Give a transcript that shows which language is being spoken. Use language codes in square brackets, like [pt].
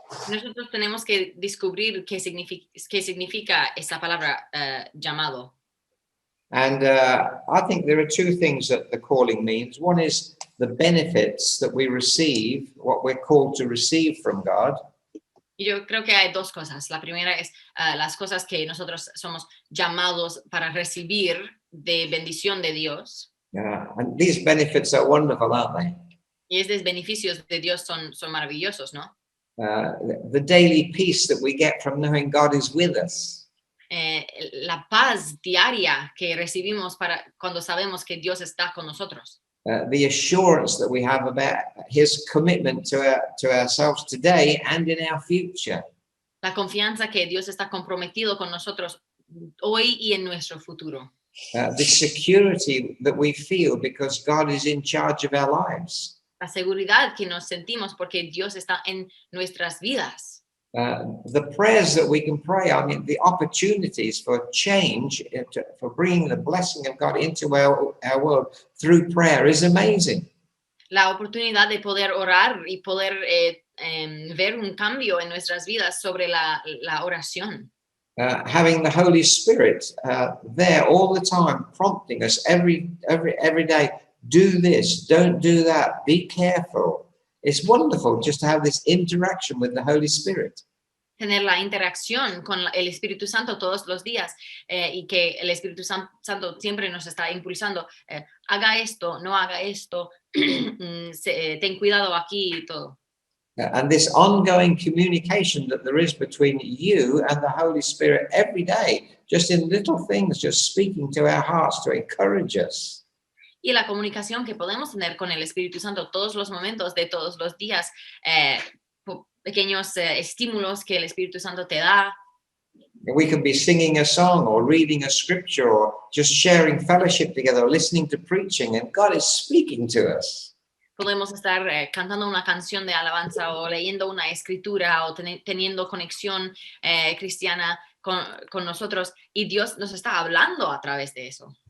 [es] Nosotros tenemos que descubrir qué significa esa palabra llamado. [en] And I think there are 2 things that the calling means. One is the benefits that we receive, what we're called to receive from God. [es] Y yo creo que hay 2 cosas. La primera es las cosas que nosotros somos llamados para recibir de bendición de Dios. [en] And these benefits are wonderful, aren't they? [es] Y estos beneficios de Dios son maravillosos, ¿no? [en] The daily peace that we get from knowing God is with us. [es] La paz diaria que recibimos cuando sabemos que Dios está con nosotros. [en] The assurance that we have about his commitment to ourselves today and in our future. [es] La confianza que Dios está comprometido con nosotros hoy y en nuestro futuro. [en] The security that we feel because God is in charge of our lives. [es] La seguridad que nos sentimos porque Dios está en nuestras vidas. [en] The prayers that we can pray, I mean, the opportunities for change, for bringing the blessing of God into our world through prayer is amazing. [es] La oportunidad de poder orar y poder ver un cambio en nuestras vidas sobre la oración. [en] Having the Holy Spirit there all the time, prompting us every day, do this, don't do that, be careful. It's wonderful just to have this interaction with the Holy Spirit. [es] Tener la interacción con el Espíritu Santo todos los días y que el Espíritu Santo siempre nos está impulsando. Haga esto, no haga esto, ten cuidado aquí y todo. [en] And this ongoing communication that there is between you and the Holy Spirit every day, just in little things, just speaking to our hearts to encourage us. [es] y la comunicación que podemos tener con el Espíritu Santo todos los momentos de todos los días, pequeños estímulos que el Espíritu Santo te da. [en] We can be singing a song or reading a scripture or just sharing fellowship together or listening to preaching, and God is speaking to us. [es] Podemos estar cantando una canción de alabanza o leyendo una escritura o teniendo conexión cristiana con nosotros, y Dios nos está hablando a través de eso.